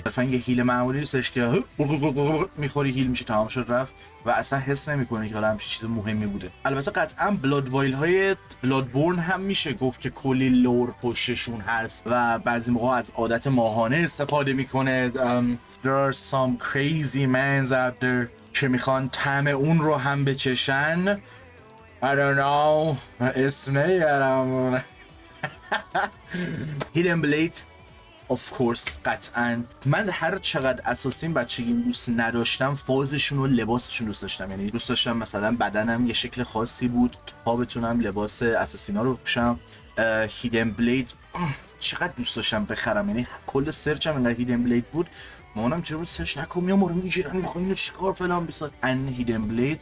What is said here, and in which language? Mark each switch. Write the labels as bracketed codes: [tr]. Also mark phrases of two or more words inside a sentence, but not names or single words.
[fa] مثلا یه هیل معمولی نیستش که میخوری هیل میشه تمام شد رفت و اصلا حس نمیکنه که حالا همچین چیز مهمی بوده. البته قطعا بلاد وایل های بلادبورن هم میشه گفت که کلی لور پشتشون هست و بعضی موقع از عادت ماهانه استفاده میکنه. [en] There are some crazy mans out there [fa] که میخوان طعم اون رو هم بچشن. [en] I don't know [fa] اسم نمیارم. [en] Hidden Blade of course قطعا. [fa] من هر چقدر اساسین بچگی دوست نداشتم فازشون و لباسشون دوست داشتم، یعنی دوست داشتم مثلا بدنم یه شکل خاصی بود تا بتونم لباس اساسینا رو بپوشم. هیدن بلید چقدر دوست داشتم بخرم، یعنی کل سرچم انقدر هیدن بلید بود مامانم چرا سرچ نکن میام رو میگیرن میخوام اینو چیکار فلان بسات ان هیدن بلید.